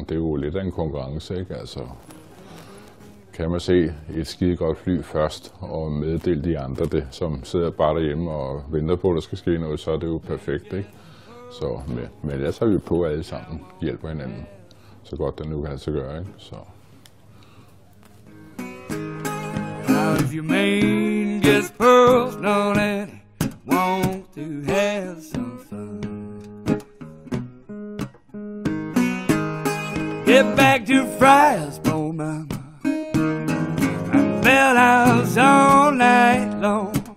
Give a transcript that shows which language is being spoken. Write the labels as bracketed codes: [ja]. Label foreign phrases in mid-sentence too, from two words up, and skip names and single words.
[da] Det er jo lidt af en konkurrence, ikke? Altså, kan man se et skide godt fly først og meddele de andre det, som sidder bare derhjemme og venter på, at der skal ske noget, så er det jo perfekt, ikke? Så, men ellers er vi på alle sammen, hjælper hinanden, så godt det nu kan altså gøre, ikke? Så. [en] If your man gets personal and wants to have some fun, get back to Friarsboro, mama, and bell house all night long.